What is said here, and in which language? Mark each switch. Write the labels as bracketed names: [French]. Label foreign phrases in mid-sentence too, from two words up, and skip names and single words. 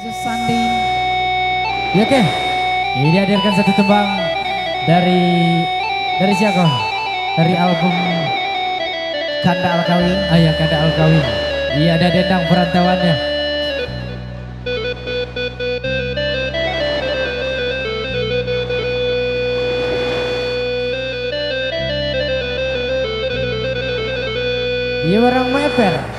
[Indonesian] Sandi. Ya, oke. Ini dihadirkan satu tembang dari siapa? Dari album Kanda Alkawi. Ayah Kanda Alkawi. Iya, ada dendang perantauannya. Iya, orang meper.